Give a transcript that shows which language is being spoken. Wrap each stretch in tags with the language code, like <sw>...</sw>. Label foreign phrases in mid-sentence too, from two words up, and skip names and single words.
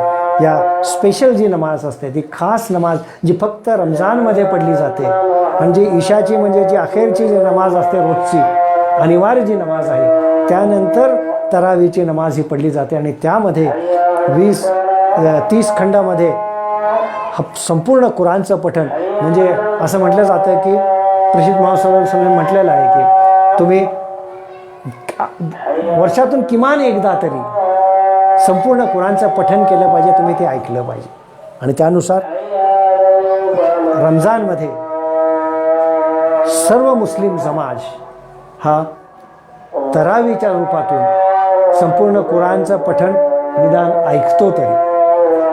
<mr>या स्पेशल जी नमाज असते ती खास नमाज जी फक्त रमजानमध्ये पडली जाते आणि जी इशाची म्हणजे जी अखेरची जी नमाज असते रोजची अनिवार्य जी नमाज आहे त्यानंतर तरावीची नमाज ही पडली जाते आणि त्यामध्ये 30 खंडामध्ये संपूर्ण कुराणचं पठण म्हणजे असं म्हटलं जातं की प्रेषित मोहम्मद</mr> <ar>صلى الله عليه وسلم</ar> <mr>म्हटलेलं आहे की तुम्ही वर्षातून किमान एकदा तरी संपूर्ण कुराणचं पठण केलं पाहिजे, तुम्ही ते ऐकलं पाहिजे. आणि त्यानुसार रमजानमध्ये सर्व मुस्लिम समाज हा तरावीच्या रूपातून संपूर्ण कुराणचं पठण निदान ऐकतो तरी.</mr>